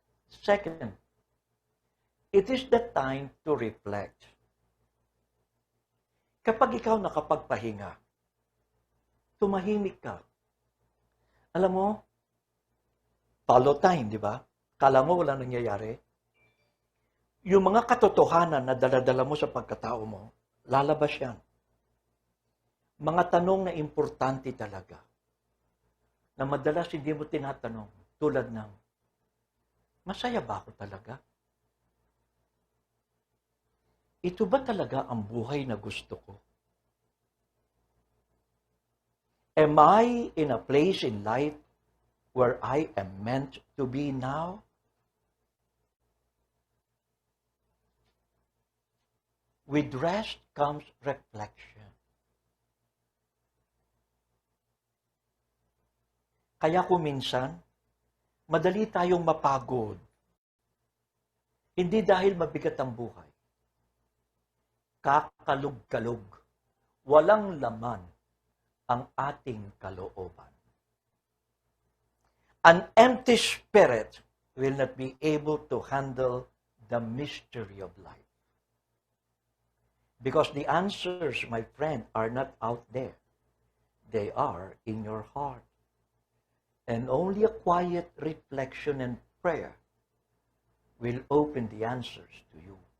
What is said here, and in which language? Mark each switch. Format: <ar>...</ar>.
<en>Second, it is the time to reflect.</en> <tl>Kapag ikaw nakapagpahinga, tumahimik ka. Alam mo, follow time, di ba? Kala mo wala nangyayari. Yung mga katotohanan na daladala mo sa pagkatao mo, lalabas yan. Mga tanong na importante talaga, na madalas hindi mo tinatanong, tulad ng, masaya ba ako talaga? Ito ba talaga ang buhay na gusto ko?</tl> <en>Am I in a place in life where I am meant to be now? With rest comes reflection.</en> <tl>Kaya kung minsan, madali tayong mapagod. Hindi dahil mabigat ang buhay. Kakalog-kalog. Walang laman ang ating kalooban.</tl> <en>An empty spirit will not be able to handle the mystery of life. Because the answers, my friend, are not out there. They are in your heart. And only a quiet reflection and prayer will open the answers to you.</en>